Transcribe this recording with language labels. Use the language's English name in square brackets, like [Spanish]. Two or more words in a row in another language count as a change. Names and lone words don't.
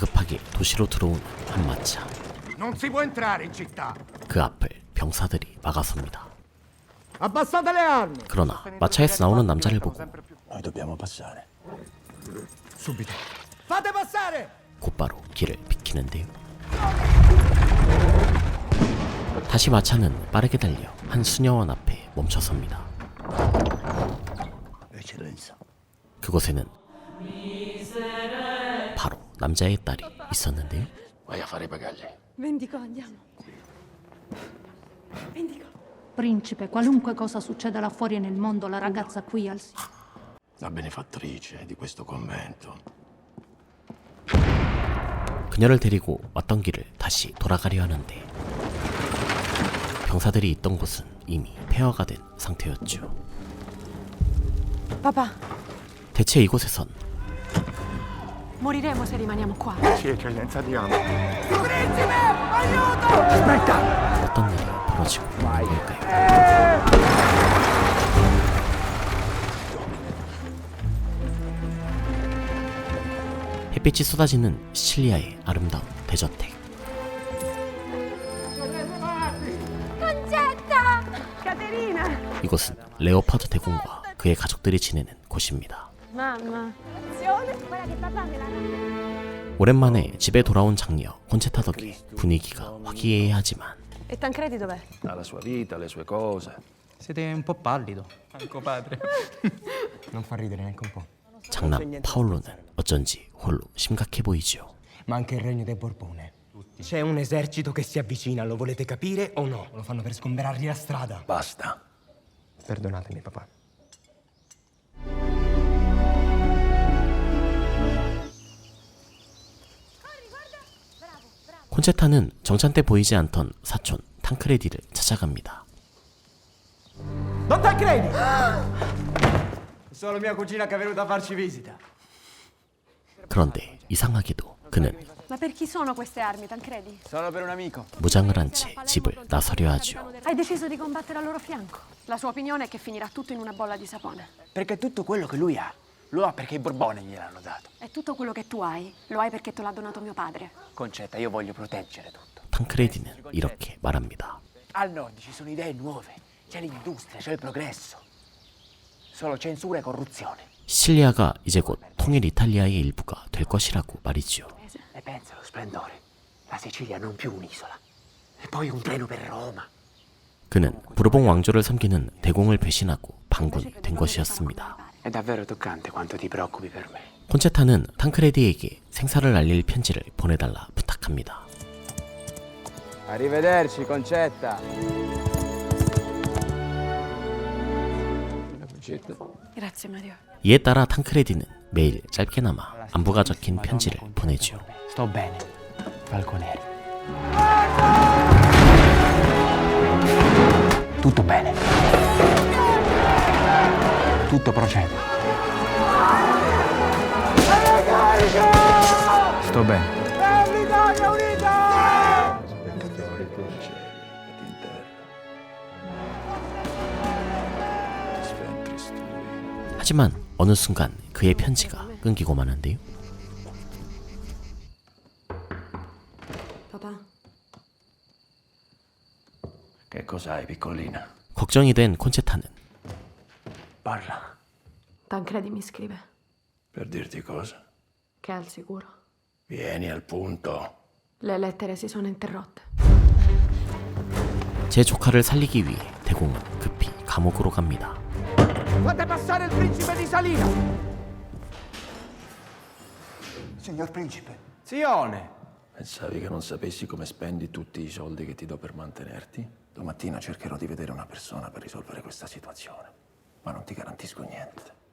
[Korean] 갑자기 도시로 들어오는 한 마차. [Italian] Non si può entrare in città. [Korean] 그 앞을 병사들이 막아섭니다. [Italian] Abbassate le armi. [Korean] 그러나 마차에서 나오는 남자를 보고 [Italian] Noi dobbiamo passare. Subito. Fate passare. [Korean] 곧바로 길을 비키는데요. 다시 마차는 빠르게 달려 한 수녀원 앞에 멈춰섭니다. [Italian] Eccellenza. [Korean] 그곳에는 바로 남자의 딸이 있었는데요. [Italian] Vai a fare i bagagli. Vendico, andiamo. Vendico. Principe, qualunque cosa succeda là fuori nel mondo, la ragazza qui al La benefattrice di questo convento. [Korean] 그녀를 데리고 왔던 길을 다시 돌아가려 하는데 병사들이 있던 곳은 이미 폐허가 된 상태였죠. [Italian] Papà, [Korean] 대체 이곳에선 [Italian] moriremo se rimaniamo qua. Sì, eccellenza, andiamo. Principe, aiuto! Aspetta. [Korean] 어떤 일이 벌어지고 있는 걸까요? 햇빛이 쏟아지는 시칠리아의 아름다운 대저택. [Italian] Concetta! Caterina! [Korean] 이곳은 레오파드 대공과 그의 가족들이 지내는 곳입니다. [Italian] Mamma. [Korean] 오랜만에 집에 돌아온 장녀 콘체타 덕에 분위기가 화기애애하지만 [Italian] E Tancredi dov'è? Ha la sua vita, le sue cose. Siete un po' pallido, anco padre. Non fa ridere neanche un po'. [Korean] 장남 파올로는 어쩐지 홀로 심각해 보이죠. [Italian] Ma anche il regno del Borbone. C'è un esercito che si avvicina, lo volete capire o no? Lo fanno per sgomberargli la strada. Basta. Perdonatemi, papà. [Korean] 콘체타는 정찬 때 보이지 않던 사촌 탕크레디를 찾아갑니다. [Italian] Non te credi? Solo mia cugina che è venuta a farci visita. [Korean] 그런데 이상하게도 그는 [Italian] Ma per chi sono queste armi, Tancredi? Solo per un amico. [Korean] 무장을 한 채 집을 나서려 하죠. [Italian] Hai deciso di combattere al loro fianco. La sua opinione è che finirà tutto in una bolla di sapone. Perché tutto quello che lui ha, lo ha perché i Borbone gliel'hanno dato. E tutto quello che tu hai, lo hai perché te l'ha donato mio padre. Concetta, io voglio proteggere tutto. [Korean] 탕크레디는 이렇게 말합니다. [Italian] Al nord ci sono idee nuove, c'è l'industria, c'è il progresso. Solo censura e corruzione. [Korean] 시칠리아가 이제 곧 통일 이탈리아의 일부가 될 것이라고 말이죠. [Italian] E pensa allo splendore. La Sicilia non più un'isola. E poi un treno per Roma. [Korean] 그는 부르봉 왕조를 섬기는 대공을 배신하고 반군이 된 것이었습니다. [Italian] È davvero toccante quanto ti preoccupi per me. [Korean] 콘체타는 탕크레디에게 생사를 알릴 편지를 보내달라 부탁합니다. [Italian] Arrivederci, Concetta. Grazie, Mario. [Korean] 이에 따라 탕크레디는 매일 짧게나마 안부가 적힌 편지를 보내죠. [Italian] Sto bene, Falconeri. Tutto bene. Tutto procede. Sto bene. [Korean] 하지만 어느 순간 그의 편지가 끊기고 마는데요. [Italian] Papà, Che cos'hai, piccolina? [Korean] 걱정이 된 콘체타는 [Italian] Parla. Tancredi mi scrive Per dirti cosa? che è al sicuro. Vieni al punto. Le lettere si sono interrotte. [Korean] 제 조카를 살리기 위해 대공은 급히 감옥으로 갑니다. [Italian] Fate passare il principe di Salina. Signor Principe. Zione. Pensavi che non sapessi come spendi tutti i soldi che ti do per mantenerti? Domattina cercherò di vedere una persona per risolvere questa situazione, ma non ti garantisco niente.